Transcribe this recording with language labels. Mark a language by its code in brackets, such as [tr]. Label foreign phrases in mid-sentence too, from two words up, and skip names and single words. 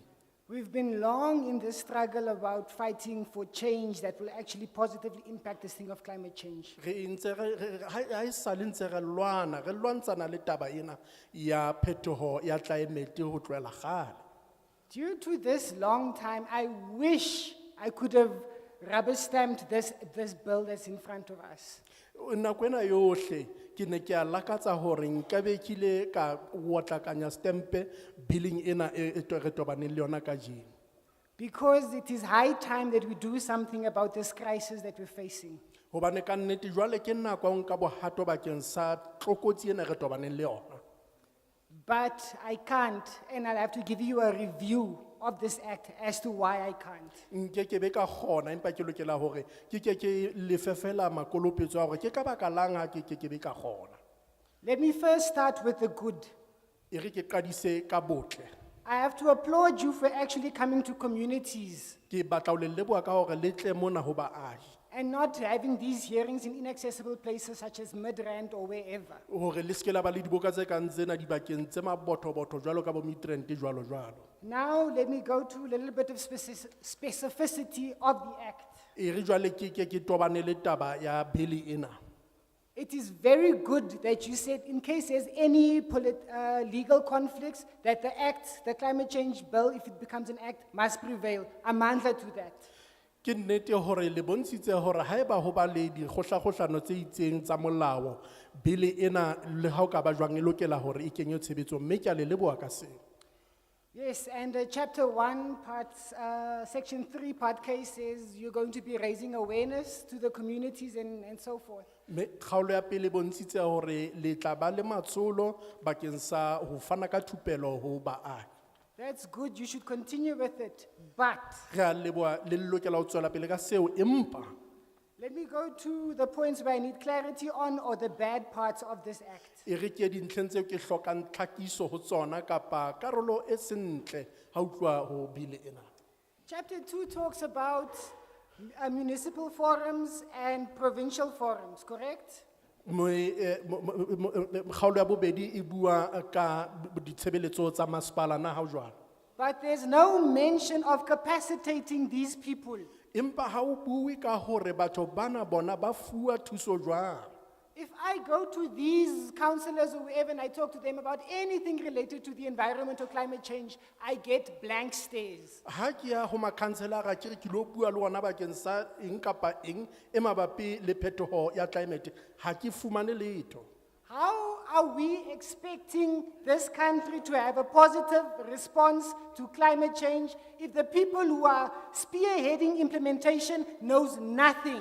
[en] We've been long in this struggle about fighting for change that will actually positively impact this thing of climate change. [st] Re ntse ha e sa le ntse re lwantshana le taba ena ya phetoho ya climate ho tloela gale. [en] Due to this long time, I wish I could have rubber-stamped this bill that's in front of us. [st] Nako ena yohle ke ne ke a lakatsa hore nkabe kile ka watlakanya stempe billing ena e re tobaneng le yona kajeno. [en] Because it is high time that we do something about this crisis that we're facing. [st] Hobane ka nnete jwale ke nako ya ho nka bohato bakeng sa tlokotsi ena re tobaneng le yona. [en] But I can't, and I'll have to give you a review of this act as to why I can't. [st] Nkekebe ka kgona empa ke lokela hore ke lefefela makolopetso a hore ke ka baka lang ha ke kekebe ka kgona. [en] Let me first start with the good. [st] E re ke qadise ka botle. [en] I have to applaud you for actually coming to communities. [st] Ke batla ho le leboha ka hore le tle mona ho baahi. [en] and not having these hearings in inaccessible places such as Midrand or wherever. [st] Hore le ske la ba le diboka tse kang tsena dibakeng tse mabotho-botho jwalo ka bo Midrand jwalo jwalo. [en] Now, let me go to a little bit of specificity of the act. [st] E re jwale ke tobane le taba ya bili ena. [en] It is very good that you said, in case there's any legal conflicts, that the act, the climate change bill, if it becomes an act, must prevail. Amandla to that. [st] Ke nnete hore le bontshitse hore haeba ho ba le dikgohlakgohlano tse itseng tsa molao, bili ena le ha o ka ba jwang e lokela hore e kenywe tshebetsong, mme ke a le leboha ka seo. [en] Yes, and chapter 1, section 3, part K says you're going to be raising awareness to the communities and so forth. [st] Me kgaolo ya pele bontshitse hore le tla ba le matsholo bakeng sa ho fana ka thupelo ho baahi. [en] That's good, you should continue with it, but [st] Re a leboha le lokela ho tswela pele ka seo, empa [en] let me go to the points where I need clarity on or the bad parts of this act. [st] e re ke dintlheng tseo ke hlokang tlhakiso ho tsona kapa karolo e sentle ha o tluwa ho bili ena. [en] Chapter 2 talks about municipal forums and provincial forums, correct? [st] Kgaolo ya bobedi e bua ka ditshebeletso tsa masepala na ha o jwalo. [en] But there's no mention of capacitating these people. [st] Empa ha o bue ka hore batho bana bona ba fuwa thuso jwang. [en] If I go to these councillors or whoever and I talk to them about anything related to the environment or climate change, I get blank stares. [st] Ha ke ya ho makhanselara ke re ke lo bua le ona bakeng sa eng kapa eng e mabapi le phetoho ya climate, ha ke fumane letho. [en] How are we expecting this country to have a positive response to climate change if the people who are spearheading implementation knows nothing?